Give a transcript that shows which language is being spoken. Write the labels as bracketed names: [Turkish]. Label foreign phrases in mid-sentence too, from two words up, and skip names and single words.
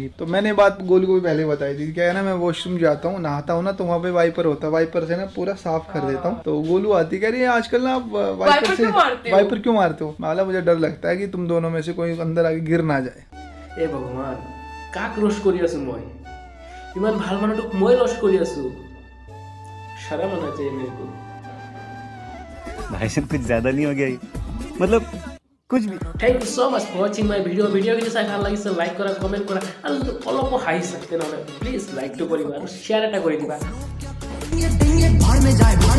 [Hindi] तो मैंने बात गोलू को भी पहले बताई थी। क्या है ना, मैं वॉशरूम जाता हूँ, नहाता हूँ ना, तो वहाँ पे वाइपर होता है, वाइपर से ना पूरा साफ कर देता हूँ। तो गोलू आती कह रही है आजकल ना आप वाइपर क्यों मारते हो? माला मुझे डर लगता है कि तुम दोनों में से कोई अंदर आके गिर ना जाए। ए भगवान, [Assamese] काक रोस्ट কৰি আছো মই? ইমান ভাল মানুহটোক মই रोस्ट কৰি আছো? [Hindi] शर्म आना चाहिए मेरे को। भाई साहब कुछ ज्यादा नहीं हो गया ये? मतलब कुछ भी। [English] thank you so much for watching my video. [Assamese] যদি চাই ভাল লাগিছে লাইক কৰা, কমেন্ট কৰা, আৰু যদি অলপ হাঁহি सकते নহ'লে প্লিজ লাইকটো কৰিবা আৰু শ্বেয়াৰ এটা কৰি দিবা।